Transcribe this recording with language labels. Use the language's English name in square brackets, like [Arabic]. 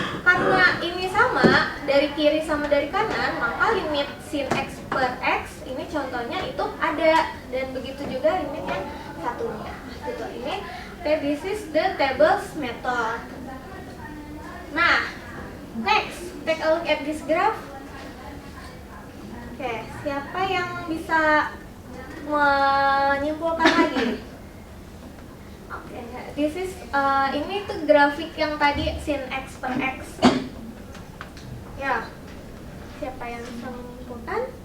[Indonesian] Karena ini sama dari kiri sama dari kanan, maka limit sin x per x ini contohnya itu ada, dan begitu juga limit yang satunya. Gitu ini. [English] Okay, this is the tables method. Nah, next, take a look at this graph. [Indonesian] Oke, siapa yang bisa menyimpulkan lagi? Oke, [English] this is [Indonesian] ini tuh grafik yang tadi sin x per x. Ya, siapa yang bisa menyimpulkan?